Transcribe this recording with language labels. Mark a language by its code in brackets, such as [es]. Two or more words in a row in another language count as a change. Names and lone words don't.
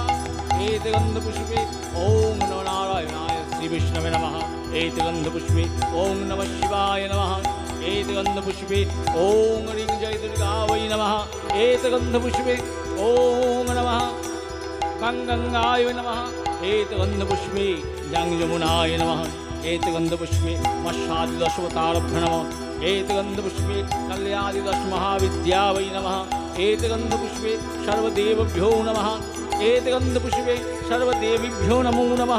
[sa] এতে গন্ধপুষ্পে ওং নমো নারায়ণায় শ্রী বিষ্ণবে নমঃ। এতে গন্ধপুষ্পে ওং নমঃ শিবায় নমঃ। এতে গন্ধপুষ্পে ওং রিং জয় দুর্গা বৈ নমঃ। এতে গন্ধপুষ্পে ওং নমঃ গঙ্গায় নমঃ। एत गंधपुष्पे जंग यमुनाय नमः। एत गंधपुष्पे मत्स्यादिदशावतारभ्यो नमः। एत गंधपुष्पे कल्यादिदश महाविद्या वै नमः। एत गंधपुष्पे सर्वदेवभ्यो नमः। एत गंधपुष्पे सर्वदेवीभ्यो नमो नमः।